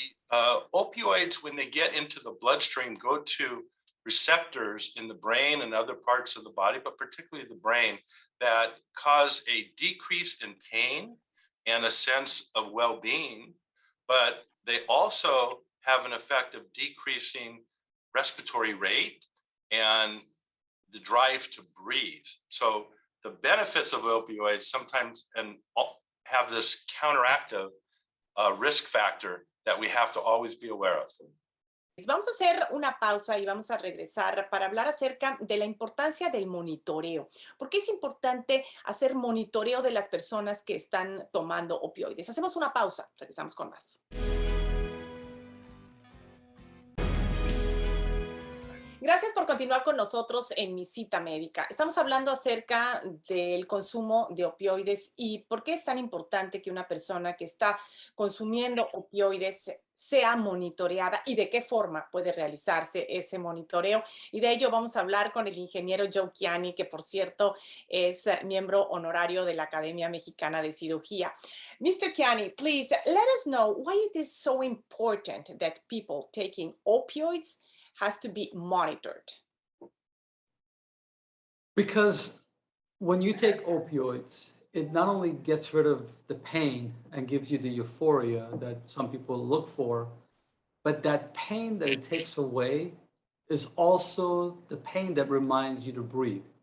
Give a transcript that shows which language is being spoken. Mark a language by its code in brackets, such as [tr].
[en] The opioids, when they get into the bloodstream, go to receptors in the brain and other parts of the body, but particularly the brain, that cause a decrease in pain and a sense of well-being, but they also have an effect of decreasing respiratory rate and the drive to breathe. So the benefits of opioids sometimes have this counteractive risk factor that we have to always be aware of. [es] Vamos a hacer una pausa y vamos a regresar para hablar acerca de la importancia del monitoreo. ¿Por qué es importante hacer monitoreo de las personas que están tomando opioides? Hacemos una pausa, regresamos con más. Gracias por continuar con nosotros en mi cita médica. Estamos hablando acerca del consumo de opioides y por qué es tan importante que una persona que está consumiendo opioides sea monitoreada y de qué forma puede realizarse ese monitoreo. Y de ello vamos a hablar con el ingeniero Joe Chiani, que por cierto es miembro honorario de la Academia Mexicana de Cirugía. [en] Mr. Chiani, please let us know why it is so important that people taking opioids has to be monitored. Because when you take opioids, it not only gets rid of the pain and gives you the euphoria that some people look for, but that pain that it takes away is also the pain that reminds you to breathe.